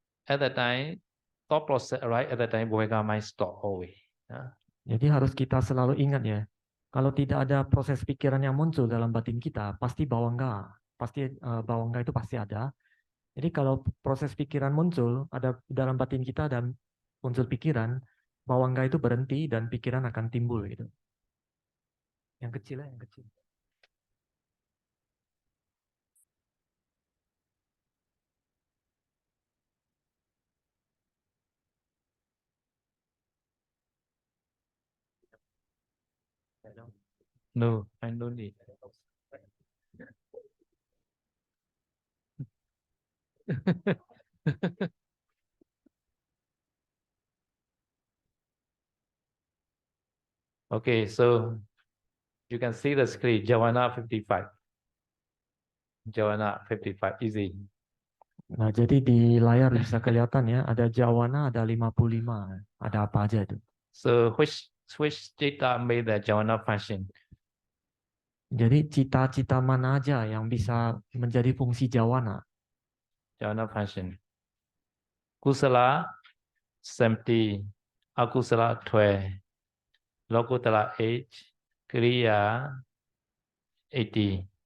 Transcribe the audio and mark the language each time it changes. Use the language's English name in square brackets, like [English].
[English] At the time, thought process arise. At the time, Bhumika mind stop always. [Indonesian] Jadi harus kita selalu ingat ya. Kalau tidak ada proses pikiran yang muncul dalam batin kita, pasti bawangga itu pasti ada. Jadi kalau proses pikiran muncul, ada dalam batin kita dan muncul pikiran, bawangga itu berhenti dan pikiran akan timbul gitu. Yang kecil ya, yang kecil. [English] No, I don't need. Okay, so you can see the screen, Javana 55. Javana 55, easy. [Indonesian] Nah, jadi di layar bisa kelihatan ya, ada Jawana, ada 55. Ada apa aja itu. [English] So which cita made the Javana function? [Indonesian] Jadi cita-cita mana aja yang bisa menjadi fungsi Jawana? [English] Javana function. Kusala 70, Akusala 12, Lokutara 8, Kriya 80.